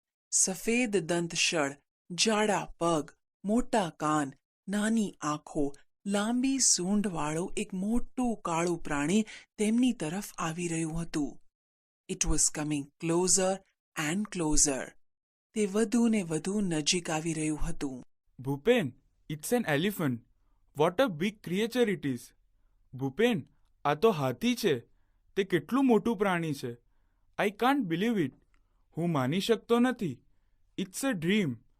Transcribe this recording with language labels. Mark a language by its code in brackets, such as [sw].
[gu] સફેદ દંતશળ, જાડા પગ, મોટા કાન, નાની આંખો, લાંબી સૂંઢવાળું એક મોટું કાળું પ્રાણી તેમની તરફ આવી રહ્યું હતું. [en] It was coming closer and closer. [gu] તે વધુ ને વધુ નજીક આવી રહ્યું હતું. [en] Bhupen, it's an elephant. What a big creature it is. [gu] Bhupen, આ તો હાથી છે. તે કેટલું મોટું પ્રાણી છે. [en] I can't believe it. [gu] હું માની શકતો નથી. [en] It's a dream.